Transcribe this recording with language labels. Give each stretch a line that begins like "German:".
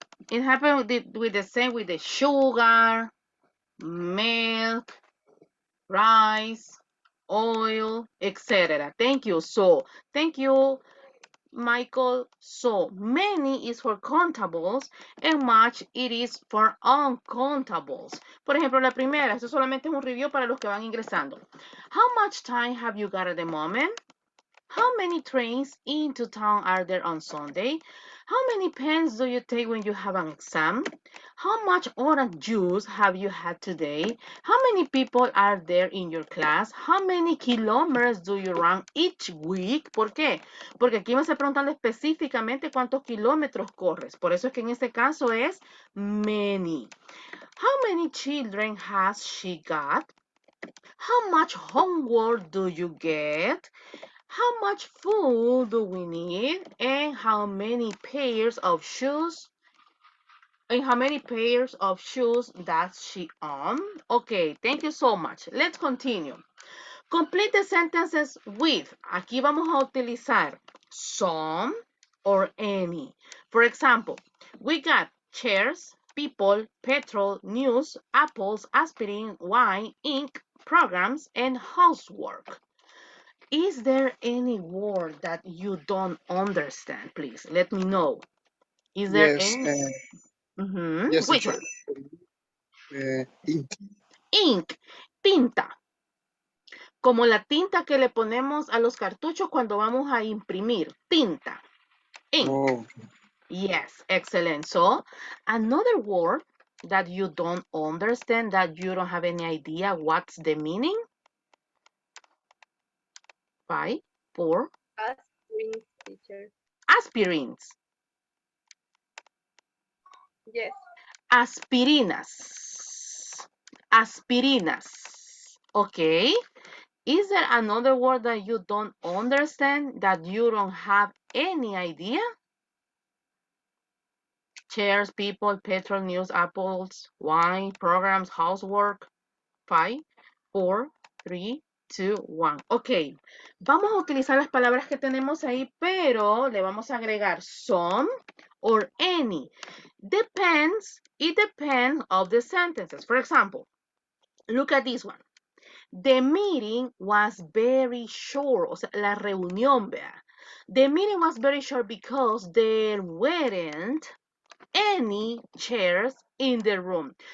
English: It happened with the same with the sugar, milk, rice, oil, etc. Thank you. So, thank you, Michael. So, many is for countables and much it is for uncountables.
Spanish: Por ejemplo, la primera, esto solamente es un review para los que van ingresando.
English: How much time have you got at the moment? How many trains into town are there on Sunday? How many pens do you take when you have an exam? How much orange juice have you had today? How many people are there in your class? How many kilometers do you run each week?
Spanish: ¿Por qué? Porque aquí me está preguntando específicamente cuántos kilómetros corres. Por eso es que en este caso es many.
English: How many children has she got? How much homework do you get? How much food do we need? And how many pairs of shoes? And how many pairs of shoes does she own? Okay, thank you so much. Let's continue. Complete the sentences with.
Spanish: Aquí vamos a utilizar some or any.
English: For example, we got chairs, people, petrol, news, apples, aspirin, wine, ink, programs, and housework. Is there any word that you don't understand? Please let me know. Is there Yes, any? yes, Which teacher. one? Ink.
Spanish: Ink, tinta. Como la tinta que le ponemos a los cartuchos cuando vamos a imprimir. Tinta. Ink.
English: Oh, Yes, excellent. So, another word that you don't understand, that you don't have any idea what's the meaning? 5, 4. Aspirin, teacher. Aspirins. Yes.
Spanish: Aspirinas. Aspirinas. Okay.
English: Is there another word that you don't understand, that you don't have any idea? Chairs, people, petrol, news, apples, wine, programs, housework. 5, 4, 3, 2, 1.
Spanish: Ok, vamos a utilizar las palabras que tenemos ahí, pero le vamos a agregar some or any.
English: Depends, it depends of the sentences. For example, look at this one. The meeting was very short.
Spanish: O sea, la reunión, vea.
English: The meeting was very short because there weren't any chairs in the room.